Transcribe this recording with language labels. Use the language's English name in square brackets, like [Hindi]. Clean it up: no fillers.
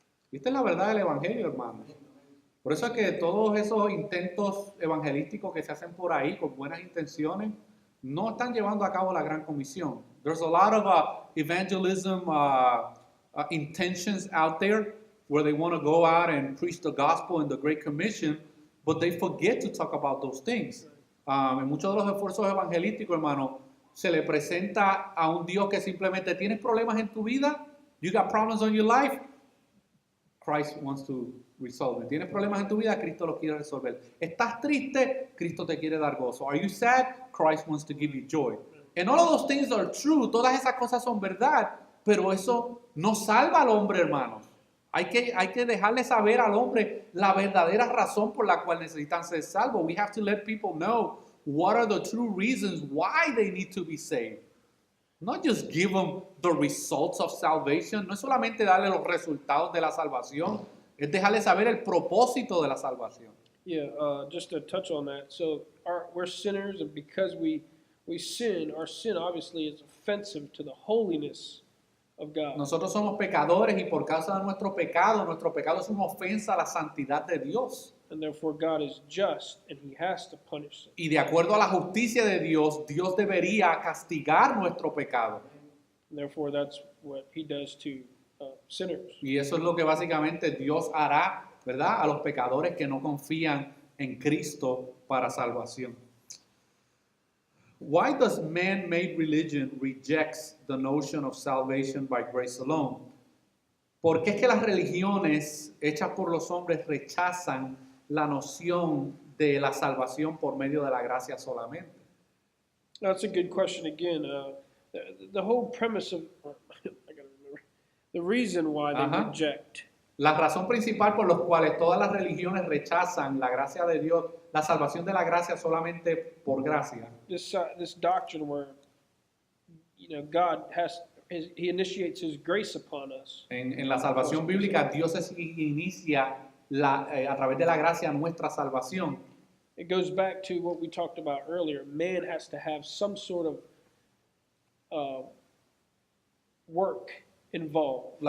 [Spanish] Y esta es la verdad del Evangelio, hermanos. Por eso es que todos esos intentos evangelísticos que se hacen por ahí con buenas intenciones, no están llevando a cabo la gran comisión. [English] There's a lot of evangelism intentions out there where they want to go out and preach the gospel and the Great Commission, but they forget to talk about those things. [Spanish] En muchos de los esfuerzos evangelísticos, hermano, se le presenta a un Dios que simplemente tienes problemas en tu vida, [English] you got problems on your life, Christ wants to resolve it. [Spanish] Tienes problemas en tu vida, Cristo los quiere resolver. Estás triste, Cristo te quiere dar gozo. [English] Are you sad? Christ wants to give you joy. And all of those things are true. [Spanish] Todas esas cosas son verdad, pero eso no salva al hombre, hermanos. Hay que dejarle saber al hombre la verdadera razón por la cual necesitan ser salvos. [English] We have to let people know what are the true reasons why they need to be saved. Not just give them the results of salvation. [Spanish] No es solamente darle los resultados de la salvación, es dejarle saber el propósito de la salvación. [English] Yeah, just to touch on that. So we're sinners, and because we sin, our sin obviously is offensive to the holiness of God. [Spanish] Nosotros somos pecadores y por causa de nuestro pecado es una ofensa a la santidad de Dios. [English] And therefore God is just, and he has to punish sin. [Spanish] Y de acuerdo a la justicia de Dios, Dios debería castigar nuestro pecado. [English] And therefore that's what he does to sinners. [Spanish] Y eso es lo que básicamente Dios hará, ¿verdad? A los pecadores que no confían en Cristo para salvación. [English] Why does man-made religion rejects the notion of salvation by grace alone? [Spanish] ¿Por qué es que las religiones hechas por los hombres rechazan la noción de la salvación por medio de la gracia solamente? [English] That's a good question again. The whole premise of, I gotta remember, the reason why they reject. [Spanish] La razón principal por la cual todas las religiones rechazan la gracia de Dios, la salvación de la gracia solamente por gracia. [English] This doctrine where, God he initiates his grace upon us. [Spanish] En la salvación bíblica, Dios inicia a través de la gracia nuestra salvación. [English] It goes back to what we talked about earlier. Man has to have some sort of work involved.